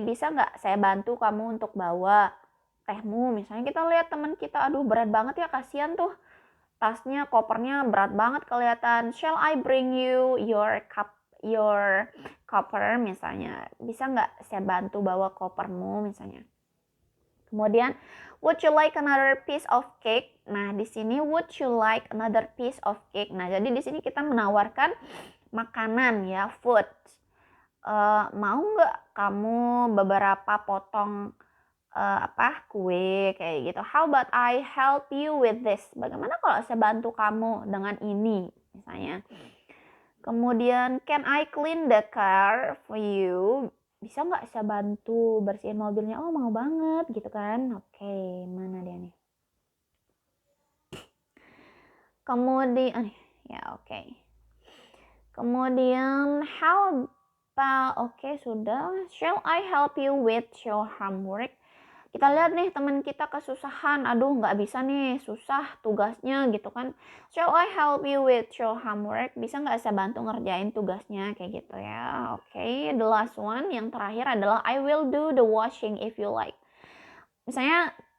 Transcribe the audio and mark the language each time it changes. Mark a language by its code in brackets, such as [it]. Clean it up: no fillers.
[id] Bisa nggak saya bantu kamu untuk bawa tehmu? Misalnya kita lihat teman kita, aduh berat banget ya, kasihan tuh tasnya, kopernya berat banget kelihatan. [en] Shall I bring you your copper [id] misalnya? Bisa nggak saya bantu bawa kopermu misalnya? [en] Kemudian would you like another piece of cake? Nah, di sini would you like another piece of cake? [id] Nah, jadi di sini kita menawarkan makanan ya, food. Mau nggak kamu beberapa potong kue kayak gitu. [en] How about I help you with this? [id] Bagaimana kalau saya bantu kamu dengan ini misalnya. Kemudian [en] can I clean the car for you? [id] Bisa nggak saya bantu bersihin mobilnya? Oh, mau banget gitu kan. Oke, mana dia nih? Kemudian ya oke. Kemudian [en] how about [id] sudah. [en] Shall I help you with your homework? [id] Kita lihat nih teman kita kesusahan, aduh nggak bisa nih, susah tugasnya gitu kan. [en] Shall I help you with your homework? [id] Bisa nggak saya bantu ngerjain tugasnya kayak gitu ya. [en] The last one [id] yang terakhir adalah [en] I will do the washing if you like. [id] Misalnya